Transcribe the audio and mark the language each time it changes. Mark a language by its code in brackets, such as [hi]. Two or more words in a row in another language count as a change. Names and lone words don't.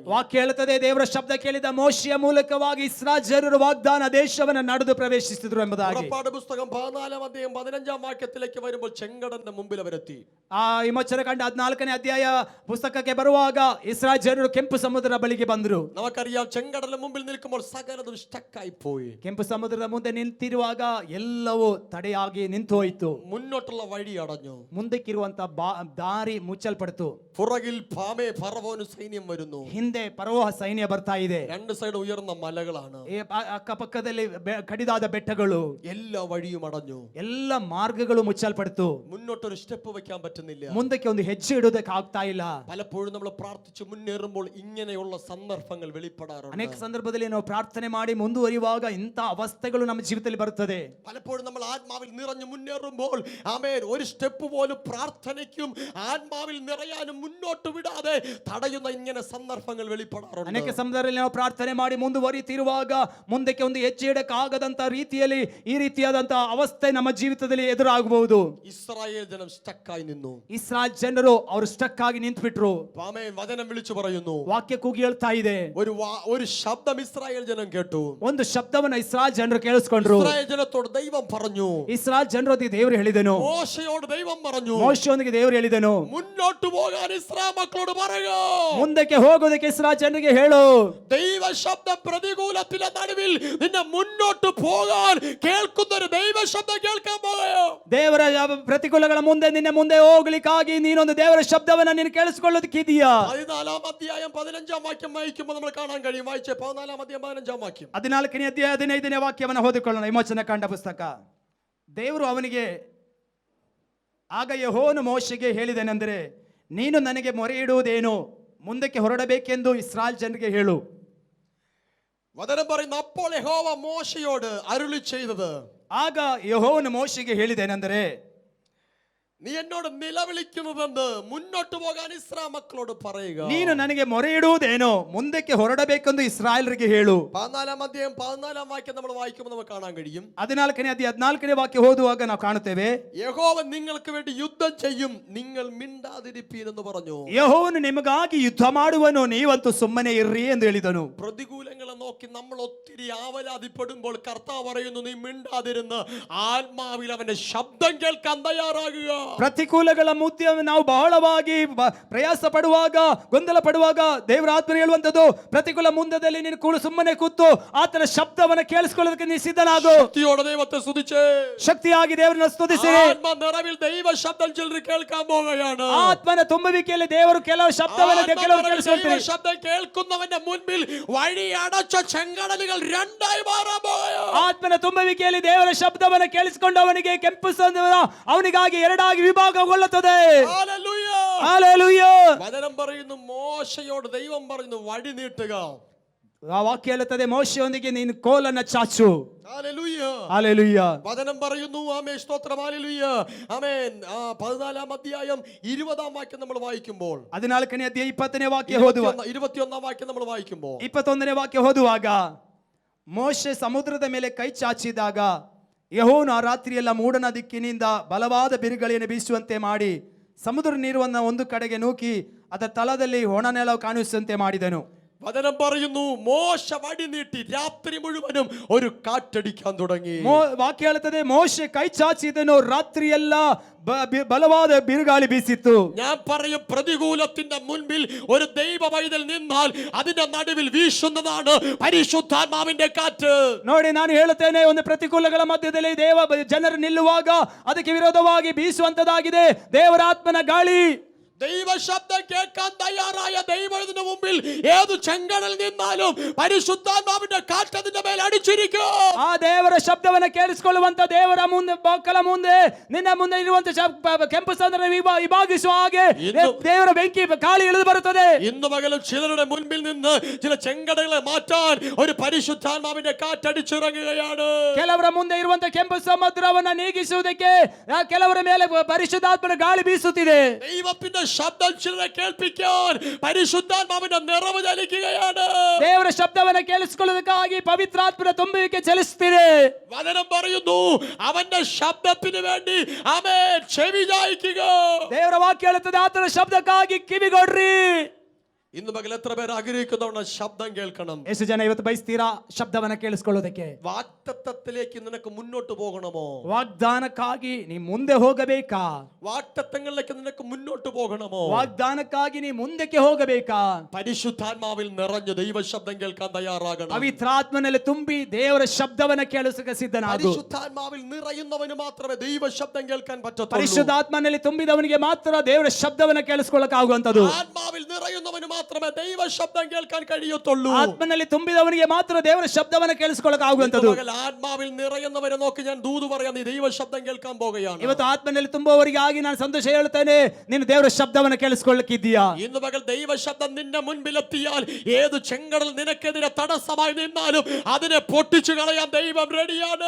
[kn] ವಾಕ್ಯ ಹೇಳುತ್ತದೆ, ದೇವರ ಶಬ್ದ ಕೇಳಿದ ಮೋಶೆಯ ಮೂಲಕವಾಗಿ ಇಸ್ರಾಯೇಲ್ ಜನರು ವಾಗ್ದಾನ ದೇಶವನ್ನು ನಡೆದು ಪ್ರವೇಶಿಸಿದ್ರು ಎಂಬುದಾಗಿ. [ml] പുറപ്പാട് പുസ്തകം 14-ാം അധ്യായം 15-ാം വാക്യത്തിലേക്ക് വരുമ്പോൾ ചെങ്കടലിന്റെ മുമ്പിൽ അവരെത്തി. [kn] ಆ ವಿಮೋಚನ ಕಂಡ 14ನೇ ಅಧ್ಯಾಯ ಪುಸ್ತಕಕ್ಕೆ ಬರುವಾಗ ಇಸ್ರಾಯೇಲ್ ಜನರು ಕೆಂಪು ಸಮುದ್ರ ಬಳಿಗೆ ಬಂದರು. [ml] നമുക്കറിയാം, ചെങ്കടലിന് മുമ്പിൽ നിൽക്കുമ്പോൾ സകലതും സ്റ്റക്കായി പോയി. [kn] ಕೆಂಪು ಸಮುದ್ರದ ಮುಂದೆ ನಿಂತಿರುವಾಗ ಎಲ್ಲವೂ ತಡೆಯಾಗಿ ನಿಂತು ಹೋಯಿತು. [ml] മുന്നോട്ടുള്ള വഴി അടഞ്ഞു. [kn] ಮುಂದಕ್ಕಿರುವಂತ ದಾರಿ ಮುಚ್ಚಲ್ಪಡ್ತು. [ml] പുറകിൽ ഫറവോന് സൈന്യം വരുന്നു. [kn] ಹಿಂದೆ ಫರೋಹ ಸೈನ್ಯ ಬರ್ತಾ ಇದೆ. [ml] രണ്ട് സൈഡ് ഉയർന്ന മലകളാണ്. [kn] ಅಕ್ಕಪಕ್ಕದಲ್ಲಿ ಕಡಿದಾದ ಬೆಟ್ಟಗಳು. [ml] എല്ലാ വഴിയും അടഞ്ഞു. [kn] ಎಲ್ಲ ಮಾರ್ಗಗಳು ಮುಚ್ಚಲ್ಪಡ್ತು. [ml] മുന്നോട്ടൊരു സ്റ്റെപ്പ് വെക്കാൻ പറ്റുന്നില്ല. [kn] ಮುಂದಕ್ಕೆ ಒಂದು ಹೆಜ್ಜೆ ಇಡೋದಕ್ಕೆ ಆಗ್ತಾ ಇಲ್ಲ. [ml] പലപ്പോഴും നമ്മൾ പ്രാർത്ഥിച്ച് മുന്നേറുമ്പോൾ ഇങ്ങനെയുള്ള സന്ദർഭങ്ങൾ വെളിപ്പെടാറുണ്ട്. [kn] ಅನೇಕ ಸಂದರ್ಭದಲ್ಲಿ ನಾವು ಪ್ರಾರ್ಥನೆ ಮಾಡಿ ಮುಂದುವರಿಯುವಾಗ ಇಂಥ ಅವಸ್ಥೆಗಳು ನಮ್ಮ ಜೀವಿತದಲ್ಲಿ ಬರುತ್ತದೆ. [ml] പലപ്പോഴും നമ്മൾ ആത്മാവിൽ നിറഞ്ഞു മുന്നേറുമ്പോൾ ആമേൻ ഒരു സ്റ്റെപ്പ് പോലും പ്രാർത്ഥനയ്ക്കും ആത്മാവിൽ നിറയാനും മുന്നോട്ട് വിടാതെ തടയുന്ന ഇങ്ങനെ സന്ദർഭങ്ങൾ വെളിപ്പെടാറുണ്ട്. [kn] ಅನೇಕ ಸಂದರ್ಭದಲ್ಲಿ ನಾವು ಪ್ರಾರ್ಥನೆ ಮಾಡಿ ಮುಂದುವರಿತಿರುವಾಗ ಮುಂದಕ್ಕೆ ಒಂದು ಹೆಜ್ಜೆ ಇಡಕ್ಕಾಗದಂತ ರೀತಿಯಲ್ಲಿ ಈ ರೀತಿಯಾದಂತ ಅವಸ್ಥೆ ನಮ್ಮ ಜೀವಿತದಲ್ಲಿ ಎದುರಾಗಬಹುದು. [ml] ഇസ്രായേൽ ജനം സ്റ്റക്കായി നിന്നു. [kn] ಇಸ್ರಾಯೇಲ್ ಜನರು ಅವರು ಸ್ಟಕ್ ಆಗಿ ನಿಂತು ಬಿಟ್ರು. [ml] ആമേൻ വചനം വിളിച്ചു പറയുന്നു, [kn] ವಾಕ್ಯ ಕೂಗಿ ಹೇಳ್ತಾ ಇದೆ, [ml] ഒരു ശബ്ദം ഇസ്രായേൽ ജനം കേട്ടു. [kn] ಒಂದು ಶಬ್ದವನ್ನ ಇಸ್ರಾಯೇಲ್ ಜನರು ಕೇಳಿಸ್ಕೊಂಡ್ರು. [ml] ഇസ്രായേൽ ജനത്തോട് ദൈവം പറഞ്ഞു, [kn] ಇಸ್ರಾಯೇಲ್ ಜನರೊಂದಿಗೆ ದೇವರು ಹೇಳಿದನು. [ml] മോശയോട് ദൈവം പറഞ്ഞു, [kn] ಮೋಶೆಯೊಂದಿಗೆ ದೇವರು ಹೇಳಿದನು, [ml] മുന്നോട്ട് പോകാൻ ഇസ്രായേൽ മക്കളോട് പറയുക. [kn] ಮುಂದಕ್ಕೆ ಹೋಗೋದಕ್ಕೆ ಇಸ್ರಾಯೇಲ್ ಜನರಿಗೆ ಹೇಳು. [ml] ദൈവ ശബ്ദം പ്രതികൂലത്തിന്റെ നടുവിൽ നിന്നെ മുന്നോട്ട് പോകാൻ കേൾക്കുന്ന ഒരു ദൈവ ശബ്ദം കേൾക്കാൻ പോകുകയോ. [kn] ದೇವರ ಪ್ರತಿಕೂಲಗಳ ಮುಂದೆ ನಿನ್ನೆ ಮುಂದೆ ಹೋಗ್ಲಿಕ್ಕಾಗಿ ನೀನೊಂದು ದೇವರ ಶಬ್ದವನ್ನ ನೀನು ಕೇಳಿಸ್ಕೊಳ್ಳೋದಕ್ಕಿದೆಯಾ? [ml] 14-ാം അധ്യായം 15-ാം വാക്യം വായിക്കുമ്പോൾ നമ്മൾ കാണാൻ കഴിയും. വായിച്ചേ 14-ാം അധ്യായം 15-ാം വാക്യം. [kn] 14ನೇ ಅಧ್ಯಾಯ 15ನೇ ವಾಕ್ಯವನ್ನು ಓದಿಕೊಳ್ಳೋಣ. ವಿಮೋಚನ ಕಾಂಡ ಪುಸ್ತಕ. ದೇವರು ಅವನಿಗೆ, ಆಗ ಯೆಹೋವನು ಮೋಶೆಗೆ ಹೇಳಿದನೆಂದರೆ, ನೀನು ನನಗೆ ಮೊರೆ ಇಡುವುದೇನು? ಮುಂದಕ್ಕೆ ಹೊರಡಬೇಕೆಂದು ಇಸ್ರಾಯೇಲ್ ಜನರಿಗೆ ಹೇಳು. [ml] വചനം പറയുന്നു, അപ്പോൾ യഹോവ മോശയോട് അരുളി ചെയ്തത്, [kn] ಆಗ ಯೆಹೋವನು ಮೋಶೆಗೆ ಹೇಳಿದನೆಂದರೆ, [ml] നീ എന്നോട് നിലവിളിക്കുന്നതെന്ന് മുന്നോട്ട് പോകാൻ ഇസ്രായേൽ മക്കളോട് പറയുക. [kn] ನೀನು ನನಗೆ ಮೊರೆ ಇಡುವುದೇನೋ? ಮುಂದಕ್ಕೆ ಹೊರಡಬೇಕೆಂದು ಇಸ್ರಾಯೇಲರಿಗೆ ಹೇಳು. [ml] 14-ാം അധ്യായം 14-ാം വാക്യം നമ്മൾ വായിക്കുമ്പോൾ നമുക്ക് കാണാൻ കഴിയും. [kn] 14ನೇ ಅಧ್ಯಾಯ 14ನೇ ವಾಕ್ಯ ಓದುವಾಗ ನಾವು ಕಾಣುತ್ತೇವೆ, [ml] യഹോവ നിങ്ങൾക്ക് വേണ്ടി യുദ്ധം ചെയ്യും, നിങ്ങൾ മിണ്ടാതിരിപ്പീൻ എന്ന് പറഞ്ഞു. [kn] ಯೆಹೋವನು ನಿಮಗಾಗಿ ಯುದ್ಧ ಮಾಡುವನು, ನೀವಂತೂ ಸುಮ್ಮನೆ ಇರ್ರಿ ಎಂದು ಹೇಳಿದನು. [ml] പ്രതികൂലങ്ങളെ നോക്കി നമ്മൾ ഒത്തിരി ആവലാതിപ്പെടുമ്പോൾ കർത്താവ് പറയുന്നു, നീ മിണ്ടാതിരുന്ന് ആത്മാവിൽ അവന്റെ ശബ്ദം കേൾക്കാൻ തയ്യാറാകുക. [kn] ಪ್ರತಿಕೂಲಗಳ ಮುದ್ದೆ ನಾವು ಬಹಳವಾಗಿ ಪ್ರಯಾಸ ಪಡುವಾಗ, ಗೊಂದಲ ಪಡುವಾಗ ದೇವರ ಆತ್ಮರು ಹೇಳುವಂತದ್ದು, ಪ್ರತಿಕೂಲ ಮುಂದದಲ್ಲಿ ನೀನು ಸುಮ್ಮನೆ ಕೂತು ಆತನ ಶಬ್ದವನ್ನು ಕೇಳಿಸಿಕೊಳ್ಳೋದಕ್ಕೆ ನೀನು ಸಿದ್ಧನಾಗು. [ml] ശക്തിയോടെ ദൈവത്തെ സ്തുതിച്ച്, [kn] ಶಕ್ತಿಯಾಗಿ ದೇವರನ್ನ ಸ್ತುತಿಸಿ. [ml] ആത്മ നിറവിൽ ദൈവ ശബ്ദം ചിലർ കേൾക്കാൻ പോകുകയാണ്. [kn] ಆತ್ಮನ ತುಂಬುವಿಕೆಯಲ್ಲಿ ದೇವರು ಕೆಲವು ಶಬ್ದವನ್ನು ಕೆಲವರು ಕೇಳಿಸಿಕೊಳ್ತಾರೆ. [ml] ശബ്ദം കേൾക്കുന്നവന്റെ മുൻപിൽ വഴി അടച്ച ചെങ്കടലുകൾ രണ്ടായി മാറാൻ പോകുകയാണ്. [kn] ಆತ್ಮನ ತುಂಬುವಿಕೆಯಲ್ಲಿ ದೇವರ ಶಬ್ದವನ್ನು ಕೇಳಿಸಿಕೊಂಡವನಿಗೆ ಕೆಂಪು ಸಮುದ್ರ ಅವನಿಗಾಗಿ ಎರಡಾಗಿ ವಿಭಾಗಗೊಳ್ಳುತ್ತದೆ. [ml] ഹല്ലേലൂയ. [kn] ಹಲ್ಲೆಲೂಯ. [ml] വചനം പറയുന്നു, മോശയോട് ദൈവം പറയുന്നു, വഴി നീട്ടുക. [kn] ಆ ವಾಕ್ಯ ಹೇಳುತ್ತದೆ, ಮೋಶೆಯೊಂದಿಗೆ ನೀನು ಕೋಲನ್ನ ಚಾಚು. [ml] ഹല്ലേലൂയ. [kn] ಹಲ್ಲೆಲೂಯ. [ml] വചനം പറയുന്നു, ആമേൻ, സ്തോത്രം, ഹല്ലേലൂയ, ആമേൻ. 14-ാം അധ്യായം 20-ാം വാക്യം നമ്മൾ വായിക്കുമ്പോൾ, [kn] 14ನೇ ಅಧ್ಯಾಯ 20ನೇ ವಾಕ್ಯ ಓದುವ. [ml] 21-ാം വാക്യം നമ്മൾ വായിക്കുമ്പോൾ, [kn] 21ನೇ ವಾಕ್ಯ ಓದುವಾಗ, ಮೋಶೆ ಸಮುದ್ರದ ಮೇಲೆ ಕೈ ಚಾಚಿದಾಗ ಯೆಹೋವನು ಆ ರಾತ್ರಿಯೆಲ್ಲ ಮೂಡಣ ದಿಕ್ಕಿನಿಂದ ಬಲವಾದ ಬಿರುಗಾಳಿಯನ್ನು ಬೀಸುವಂತೆ ಮಾಡಿ ಸಮುದ್ರ ನೀರನ್ನು ಒಂದು ಕಡೆಗೆ ನೂಕಿ ಅದರ ತಳದಲ್ಲಿ ಒಣ ನೆಲ ಕಾಣಿಸುವಂತೆ ಮಾಡಿದನು. [ml] വചനം പറയുന്നു, മോശ വടി നീട്ടി രാത്രി മുഴുവനും ഒരു കാറ്റടിക്കാൻ തുടങ്ങി. [kn] ವಾಕ್ಯ ಹೇಳುತ್ತದೆ, ಮೋಶೆ ಕೈ ಚಾಚಿದನು, ರಾತ್ರಿಯೆಲ್ಲ ಬಲವಾದ ಬಿರುಗಾಳಿ ಬೀಸಿತು. [ml] ഞാൻ പറയും, പ്രതികൂലത്തിന്റെ മുൻപിൽ ഒരു ദൈവ പൈതൽ നിന്നാൽ അതിന്റെ നടുവിൽ വീശുന്നതാണ് പരിശുദ്ധാത്മാവിന്റെ കാറ്റ്. [kn] ನೋಡಿ, ನಾನು ಹೇಳುತ್ತೇನೆ, ಒಂದು ಪ್ರತಿಕೂಲಗಳ ಮಧ್ಯದಲ್ಲಿ ದೇವ ಜನರು ನಿಲ್ಲುವಾಗ ಅದಕ್ಕೆ ವಿರೋಧವಾಗಿ ಬೀಸುವಂತದಾಗಿದೆ ದೇವರ ಆತ್ಮನ ಗಾಳಿ. [ml] ദൈവ ശബ്ദം കേൾക്കാൻ തയ്യാറായ ദൈവത്തിന്റെ മുമ്പിൽ ഏതു ചെങ്കടൽ നിന്നാലും പരിശുദ്ധാത്മാവിന്റെ കാറ്റ് അതിന്റെ മേൽ അടിച്ചിരിക്കും. [kn] ಆ ದೇವರ ಶಬ್ದವನ್ನು ಕೇಳಿಸಿಕೊಳ್ಳುವಂತ ದೇವರ ಮುಂದೆ ಮಕ್ಕಳ ಮುಂದೆ ನಿನ್ನ ಮುಂದೆ ಇರುವಂತ ಕೆಂಪು ಸಮುದ್ರ ವಿಭಾಗಿಸುವ ಹಾಗೆ ದೇವರ ಬೆಂಕಿ ಗಾಳಿ ಇಳಿದು ಬರುತ್ತದೆ. [ml] ഇന്ന് പകലും ചിലരുടെ മുൻപിൽ നിന്ന് ചില ചെങ്കടകളെ മാറ്റാൻ ഒരു പരിശുദ്ധാത്മാവിന്റെ കാറ്റ് അടിച്ചിറങ്ങുകയാണ്. [kn] ಕೆಲವರ ಮುಂದೆ ಇರುವಂತ ಕೆಂಪು ಸಮುದ್ರವನ್ನ ನೀಗಿಸುವುದಕ್ಕೆ ಕೆಲವರ ಮೇಲೆ ಪರಿಶುದ್ಧಾತ್ಮನ ಗಾಳಿ ಬೀಸುತ್ತಿದೆ. [ml] ദൈവത്തിന്റെ ശബ്ദം ചിലരെ കേൾപ്പിക്കാൻ പരിശുദ്ധാത്മാവിന്റെ നിറവ് ചലിക്കുകയാണ്. [kn] ದೇವರ ಶಬ್ದವನ್ನ ಕೇಳಿಸಿಕೊಳ್ಳೋದಕ್ಕಾಗಿ ಪವಿತ್ರಾತ್ಮನ ತುಂಬುವಿಕೆ ಚಲಿಸುತ್ತಿದೆ. [ml] വചനം പറയുന്നു അവന്റെ ശബ്ദത്തിന് വേണ്ടി ആമേൻ ചെവി ചായ്ക്കുക. [kn] ದೇವರ ವಾಕ್ಯ ಹೇಳುತ್ತದೆ ಆತನ ಶಬ್ದಕ್ಕಾಗಿ ಕಿವಿಗೊಡ್ರಿ. [ml] ഇന്ന് പകൽ എത്ര പേർ ആഗ്രഹിക്കുന്നവണ് ശബ്ദം കേൾക്കണം? [kn] ಎಷ್ಟು ಜನ ಇವತ್ತು ಬಯಸ್ತೀರಾ ಶಬ್ದವನ್ನ ಕೇಳಿಸಿಕೊಳ್ಳೋದಕ್ಕೆ? [ml] വാഗ്ദത്തത്തിലേക്ക് നിനക്ക് മുന്നോട്ട് പോകണമോ? [kn] ವಾಗ್ದಾನಕ್ಕಾಗಿ ನೀ ಮುಂದೆ ಹೋಗಬೇಕಾ? [ml] വാഗ്ദത്തങ്ങളിലേക്ക് നിനക്ക് മുന്നോട്ട് പോകണമോ? [kn] ವಾಗ್ದಾನಕ್ಕಾಗಿ ನೀ ಮುಂದಕ್ಕೆ ಹೋಗಬೇಕಾ? [ml] പരിശുദ്ധാത്മാവിൽ നിറഞ്ഞ് ദൈവ ശബ്ദം കേൾക്കാൻ തയ്യാറാകണം. [kn] ಪವಿತ್ರಾತ್ಮನಲ್ಲಿ ತುಂಬಿ ದೇವರ ಶಬ್ದವನ್ನ ಕೇಳಿಸಕ್ಕೆ ಸಿದ್ಧನಾಗು. [ml] പരിശുദ്ധാത്മാവിൽ നിറയുന്നവന് മാത്രമേ ദൈവ ശബ്ദം കേൾക്കാൻ പറ്റത്തുള്ളൂ. [kn] ಪರಿಶುದ್ಧಾತ್ಮನಲ್ಲಿ ತುಂಬಿದವನಿಗೆ ಮಾತ್ರ ದೇವರ ಶಬ್ದವನ್ನ ಕೇಳಿಸಿಕೊಳ್ಳಕ್ಕಾಗುವಂತದ್ದು. [ml] ആത്മാവിൽ നിറയുന്നവന് മാത്രമേ ദൈവ ശബ്ദം കേൾക്കാൻ കഴിയത്തുള്ളൂ. [kn] ಆತ್ಮನಲ್ಲಿ ತುಂಬಿದವನಿಗೆ ಮಾತ್ರ ದೇವರ ಶಬ್ದವನ್ನ ಕೇಳಿಸಿಕೊಳ್ಳಕ್ಕಾಗುವಂತದ್ದು. [ml] ആത്മാവിൽ നിറയുന്നവരെ നോക്കി ഞാൻ ദൂത് പറയാം, നീ ദൈവ ശബ്ദം കേൾക്കാൻ പോകുകയാണ്. [kn] ಇವತ್ತು ಆತ್ಮನಲ್ಲಿ ತುಂಬುವವರಿಗಾಗಿ ನಾನು ಸಂದೇಶ ಹೇಳುತ್ತೇನೆ, ನೀನು ದೇವರ ಶಬ್ದವನ್ನ ಕೇಳಿಸಿಕೊಳ್ಳಕ್ಕಿದ್ದೀಯಾ? [ml] ഇന്ന് പകൽ ദൈവ ശബ്ദം നിന്റെ മുൻപിലെത്തിയാൽ ഏത് ചെങ്കടൽ നിനക്കെതിരെ തടസ്സമായി നിന്നാലും അതിനെ പൊട്ടിച്ചു കളയാൻ ദൈവം റെഡിയാണ്.